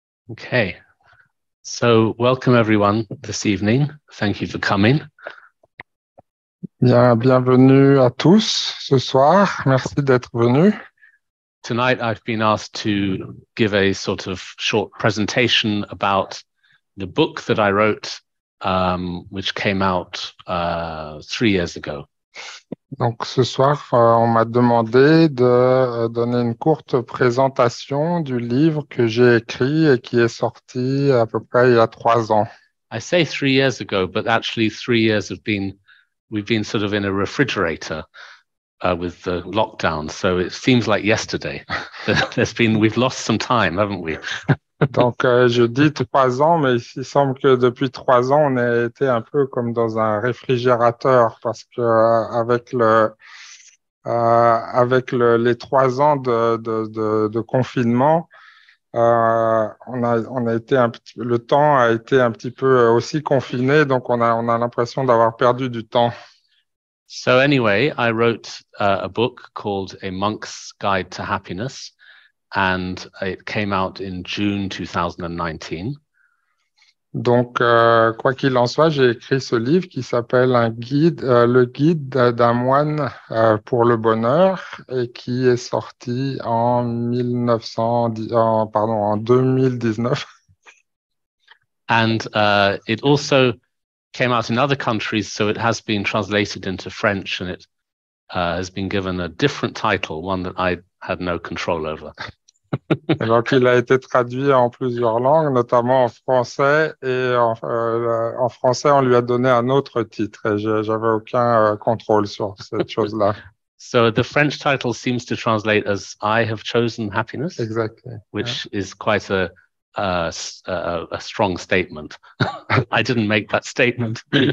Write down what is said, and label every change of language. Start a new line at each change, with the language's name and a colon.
English: Okay, so welcome everyone this evening. Thank you for coming.
French: Bien, bienvenue à tous ce soir. Merci d'être venus.
English: Tonight I've been asked to give a sort of short presentation about the book that I wrote, which came out 3 years ago.
French: Donc, ce soir, on m'a demandé de donner une courte présentation du livre que j'ai écrit et qui est sorti à peu près il y a 3 ans.
English: I say 3 years ago, but actually 3 years we've been sort of in a refrigerator with the lockdown, so it seems like yesterday. We've lost some time, haven't we?
French: Donc, je dis 3 ans, mais il semble que depuis 3 ans, on a été un peu comme dans un réfrigérateur parce que les 3 ans de confinement, on a été le temps a été un petit peu aussi confiné, donc on a l'impression d'avoir perdu du temps.
English: So anyway, I wrote a book called A Monk's Guide to Happiness, and it came out in June 2019.
French: Donc, quoi qu'il en soit, j'ai écrit ce livre qui s'appelle Le guide d'un moine pour le bonheur et qui est sorti en 2019.
English: And it also came out in other countries, so it has been translated into French, and it has been given a different title, one that I had no control over.
French: Et donc, il a été traduit en plusieurs langues, notamment en français, et en français, on lui a donné un autre titre, et j'avais aucun contrôle sur cette chose-là.
English: So the French title seems to translate as I have chosen happiness. Exactly. Which is quite a strong statement. I didn't make that statement.